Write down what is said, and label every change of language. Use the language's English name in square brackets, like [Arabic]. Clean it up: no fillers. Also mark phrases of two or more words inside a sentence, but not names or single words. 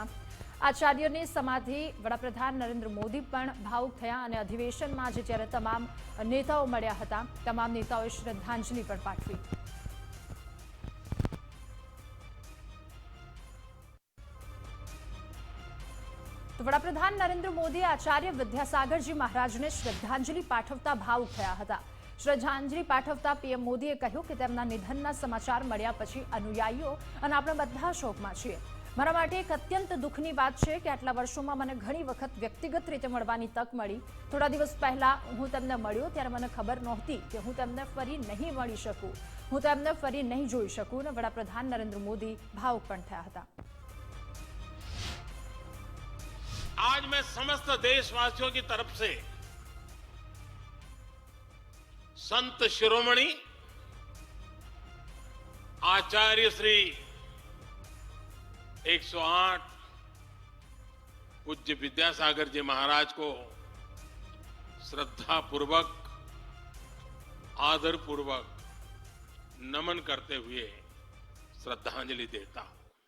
[Gujarati] આચાર્યની સમાધિ વડાપ્રધાન નરેન્દ્ર મોદી પણ ભાવુક થયા અને અધિવેશનમાં આજે જ્યારે તમામ નેતાઓ મળ્યા હતા, તમામ નેતાઓએ શ્રદ્ધાંજલિ પણ પાઠવી। તો વડાપ્રધાન નરેન્દ્ર મોદી આચાર્ય વિદ્યાસાગરજી મહારાજને શ્રદ્ધાંજલિ પાઠવતા ભાવુક થયા હતા। શ્રદ્ધાંજલિ પાઠવતા પીએમ મોદીએ કહ્યું કે તેમના નિધનના સમાચાર મળ્યા પછી અનુયાયીઓ અને આપણે બધા શોકમાં છીએ। મારા માટે એક અત્યંત દુઃખની વાત છે કે આટલા વર્ષોમાં મને ઘણી વખત વ્યક્તિગત રીતે મળવાની તક મળી। થોડા દિવસ પહેલા હું તેમને મળ્યો ત્યારે મને ખબર નહોતી કે હું તેમને ફરી નહીં મળી શકું, હું તેમને ફરી નહીં જોઈ શકું અને વડાપ્રધાન નરેન્દ્ર મોદી ભાવુક પણ થયા હતા। [Hindi] आज मैं समस्त देशवासियों की तरफ से संत शिरोमणि आचार्य श्री 108 पूज्य विद्यासागर जी महाराज को श्रद्धा पूर्वक, आदर पूर्वक नमन करते हुए श्रद्धांजलि देता हूं।